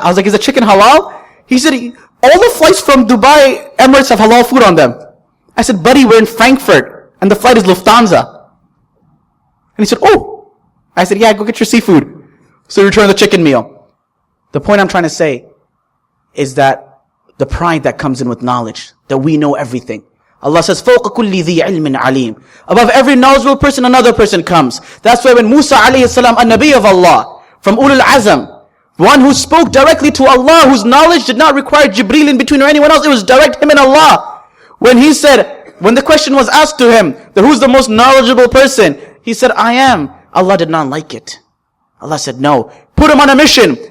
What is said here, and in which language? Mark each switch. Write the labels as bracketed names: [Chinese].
[English] I was like, is the chicken halal? He said, all the flights from Dubai Emirates have halal food on them. I said, buddy, we're in Frankfurt, and the flight is Lufthansa. And he said, oh. I said, yeah, go get your seafood. So he returned the chicken meal. The point I'm trying to say is that the pride that comes in with knowledge, that we know everything. Allah says, [Arabic] فَوْقَ كُلِّ ذِي عِلْمٍ عَلِيمٍ. [English] Above every knowledgeable person, another person comes. That's why when Musa alayhi salam, a Nabi of Allah, from Ulul Azam, one who spoke directly to Allah, whose knowledge did not require Jibreel in between or anyone else, it was direct him and Allah. When the question was asked to him, that who's the most knowledgeable person? He said, I am. Allah did not like it. Allah said, no, put him on a mission.